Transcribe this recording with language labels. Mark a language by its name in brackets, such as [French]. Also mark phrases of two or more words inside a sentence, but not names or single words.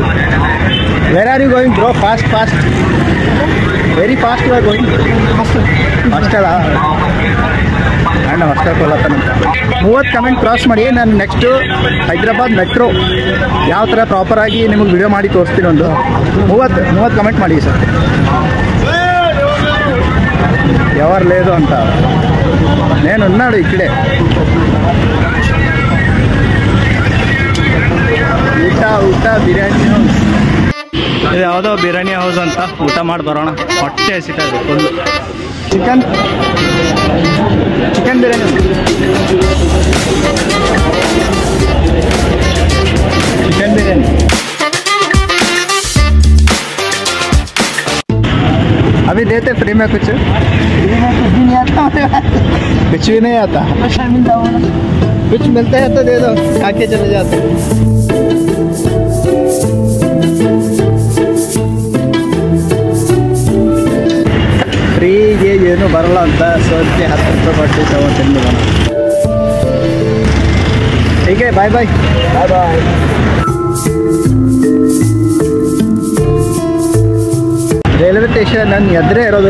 [English] Where are you going bro? Fast very fast you are going. [Kannada] ಹಾಸ್ಟೆಲಾ? ಅಣ್ಣ ಹಾಸ್ಟೆಲ್ ಕೊಲ್ಲತ್ತನಂತ. 30 ಕಮೆಂಟ್ ಕ್ರಾಸ್ ಮಾಡಿ. ನಾನು ನೆಕ್ಸ್ಟು ಹೈದ್ರಾಬಾದ್ ಮೆಟ್ರೋ ಯಾವ ಥರ ಪ್ರಾಪರಾಗಿ ನಿಮಗೆ ವಿಡಿಯೋ ಮಾಡಿ ತೋರಿಸ್ತೀನಿ. ಒಂದು 30 ಕಮೆಂಟ್ ಮಾಡಿ ಸರ್. [Telugu] ఎవరు లేదు అంట. నేను ఉన్నాడు ఇక్కడే. [Kannada] ಊಟ ಬಿರಿಯಾನಿ ಹೌಸ್. ಇದು ಯಾವುದೋ ಬಿರಿಯಾನಿ ಹೌಸ್ ಅಂತ. ಊಟ ಮಾಡಿ ಬರೋಣ. ಹೊಟ್ಟೆ ಹಸಿತಾ ಇದೆ ಫುಲ್ಲು. ಚಿಕನ್ बिरयानी. [Hindi] चिकन बिरयानी अभी देते फ्री में कुछ? फ्री में कुछ भी नहीं आता. कुछ भी नहीं आता. कुछ मिलता है तो दे दो, खा के चले जाते. [Kannada] ಫ್ರೀಗೆ ಏನು ಬರಲ್ಲ ಅಂತ ಸೋದಕ್ಕೆ 10 ರೂಪಾಯಿ ಕೊಟ್ಟು ತಗೊಂಡು ಬರೋಣ. ಹೀಗೆ ಬಾಯ್ ಬಾಯ್. ರೈಲ್ವೆ ಸ್ಟೇಷನ್ ನನ್ನ ಎದುರೇ ಇರೋದು.